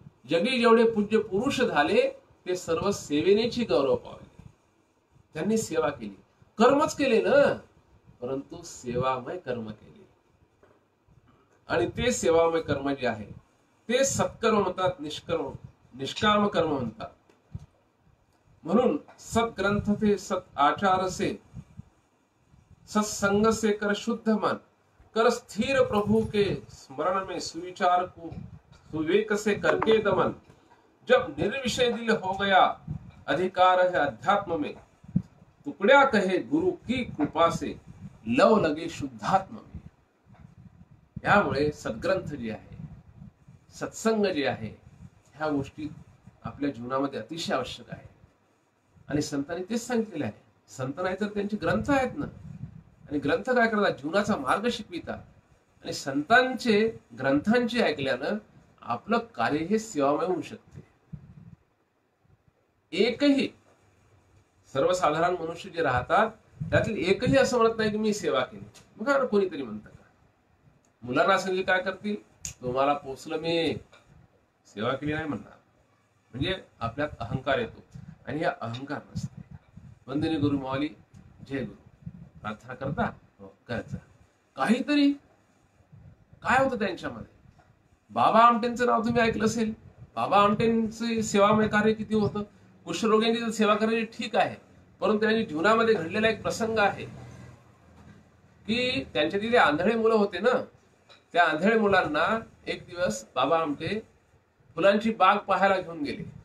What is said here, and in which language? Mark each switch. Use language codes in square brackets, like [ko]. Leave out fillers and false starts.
[mr] जगी जेवढे पूज्य पुरुष झाले ते सर्व सेवेनेची गौरव पावले. त्यांनी सेवा केली, कर्मच केले ना, परंतु सेवामय कर्म केले. आणि ते सेवामय कर्म जे आहे ते सत्कर्म म्हणतात, निष्काम कर्म म्हणतात. म्हणून [hi] सत्ग्रंथ थे सत आचार से, सत्संग से कर शुद्ध मन, कर स्थिर प्रभु के स्मरण में सुविचार को सुविवेक से करके दमन. जब निर्विषय दिल हो गया अधिकार है अध्यात्म में, टुकड्या कहे गुरु की कृपा से लव लगे शुद्धात्म में. [mr] यामुळे सद्ग्रंथ जे आहे, सत्संग जे आहे, ह्या गोष्टी आपल्या जीवनामध्ये अतिशय आवश्यक आहे. आणि संतांनी तेच सांगितलेलं आहे. संत नाही तर त्यांचे ग्रंथ आहेत ना, आणि ग्रंथ काय करतात, जीवनाचा मार्ग शिकवितात. आणि संतांचे ग्रंथांचे ऐकल्यानं आपलं कार्य हे सेवामय होऊ शकते. एकही सर्वसाधारण मनुष्य जे राहतात त्यातील एकही असं म्हणत नाही की मी सेवा केली. बघा कोणीतरी म्हणतं का, मुलांना सांगितले काय करतील, तुम्हाला पोचलं मी सेवा केली नाही म्हणणार. म्हणजे आपल्यात अहंकार येतो, आणि हा अहंकार नसते. वंदनीय गुरु माऊली, जय गुरु. प्रार्थना करता करायचा. काहीतरी काय होतं त्यांच्यामध्ये. बाबा आमटेंचं नाव तुम्ही ऐकलं असेल. बाबा आमटेंचे सेवामय कार्य किती होतं. कुष्ठरोग्यांची सेवा करायची ठीक आहे, परंतु त्यांच्या जीवनामध्ये घडलेला एक प्रसंग आहे की त्यांच्या तिथे आंधळे मुलं होते ना, त्या आंधळे मुलांना एक दिवस बाबा आमटे फुलांची बाग पाहायला घेऊन गेले.